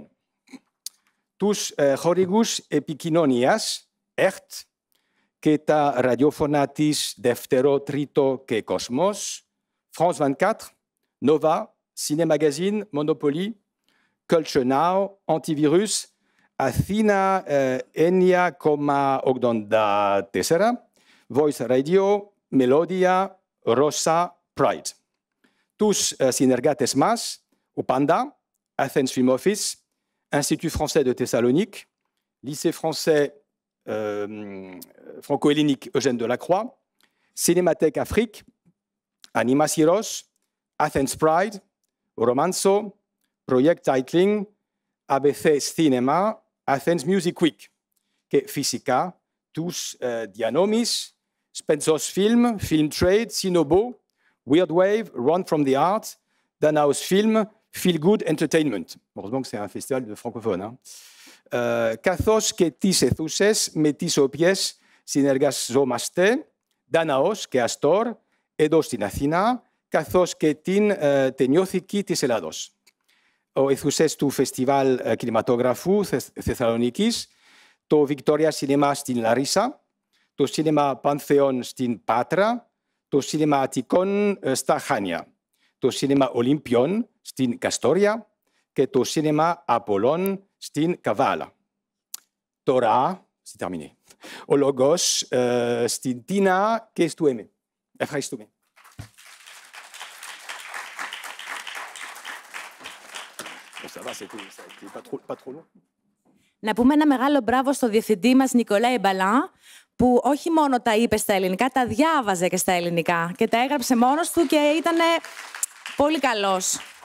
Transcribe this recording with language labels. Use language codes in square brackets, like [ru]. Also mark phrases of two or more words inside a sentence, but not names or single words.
[el] Τους χορηγούς επικοινωνίας, ΕΡΤ, και τα ραδιόφωνα της Δεύτερο, Τρίτο και Κόσμος, France 24, Nova, Ciné Magazine, Monopoly, Culture Now, Antivirus, Αθήνα 9,84, Voice Radio, Melodia, Rosa, Pride. Τους συνεργάτες μας, ο Panda, Athens Film Office, Institut français de Thessalonique, Lycée français franco-hellénique Eugène Delacroix, Cinémathèque Afrique, Anima Syros, Athens Pride, Romanzo, Project Titling, ABC Cinema, Athens Music Week. Και φυσικά τους διανόμεις, Spencer's Film, Film Trade, Sinobo, Weird Wave, Run from the Art, Danaos Film, Feel Good Entertainment. [fr] Heureusement que c'est un festival de francophones. Hein. [el] Καθώς και τις αιθούσες με τις οποίες συνεργαζόμαστε, Danaos και Astor, εδώ στην Αθήνα, καθώς και την Ταινιόθηκη της Ελλάδος. Οι αιθούσες του Φεστιβάλ Κινηματογραφού Θεσσαλονίκης, το Victoria Cinema στην Λαρίσα, το Σίνεμα Πανθεών στην Πάτρα, το Σίνεμα Αττικών στα Χάνια, το Σίνεμα Ολύμπιον στην Καστόρια και το Σίνεμα Απολών στην Καβάλα. Τώρα, [fr] c'est terminé. [el] Ο λόγος στην Τίνα και στο Έμι. Ευχαριστούμε. Να πούμε ένα μεγάλο μπράβο στο διευθυντή μας Νικολάη Μπαλάν, που όχι μόνο τα είπε στα ελληνικά, τα διάβαζε και στα ελληνικά και τα έγραψε μόνος του και ήταν πολύ καλός.